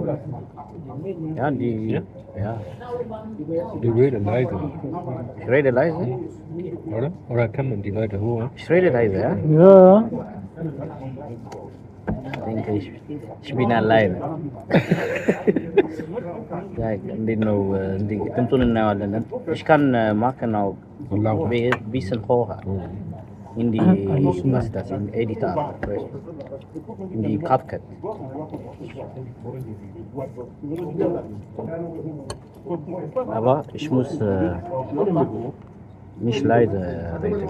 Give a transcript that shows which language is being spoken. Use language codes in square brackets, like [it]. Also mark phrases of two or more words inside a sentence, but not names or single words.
[de] Ja, ja. Die reden leise. Ich rede leise? Oder kann man die Leute holen? Ich rede leise, ja? Ja. Ich denke, ich bin alleine. Ja, [am] እንዴት ነው ድምፁን እናየዋለን። [de] Ich kann machen auch ein bisschen hocher. In die, was ist das, in Editor, in die CapCut. Aber ich muss Nicht leise reden.